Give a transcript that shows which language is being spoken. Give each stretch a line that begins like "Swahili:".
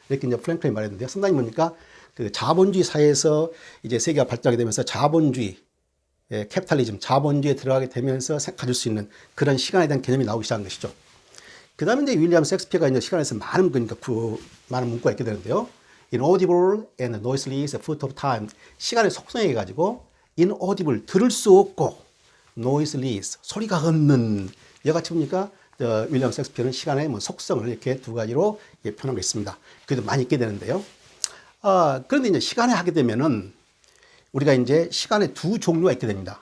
Korean: 이렇게 이제 프랭클린이 말했는데요. 상당히 뭡니까? 그 자본주의 사회에서 이제 세계가 발전하게 되면서 자본주의, 캐피탈리즘, 자본주의에 들어가게 되면서 가질 수 있는 그런 시간에 대한 개념이 나오기 시작한 것이죠. 그 다음에 이제 윌리엄 셰익스피어가 이제 시간에서 많은, 그러니까 많은 문구가 있게 되는데요.
English: Inaudible and noiseless is a foot of time.
Korean: 시간의 속성에 가지고 inaudible, 들을 수 없고, noiseless, 소리가 없는, 여같이 보니까 윌리엄 셰익스피어는 시간의 뭐 속성을 이렇게 두 가지로 표현하고 있습니다. 그래도 많이 있게 되는데요. 그런데 이제 시간에 하게 되면은 우리가 이제 시간의 두 종류가 있게 됩니다.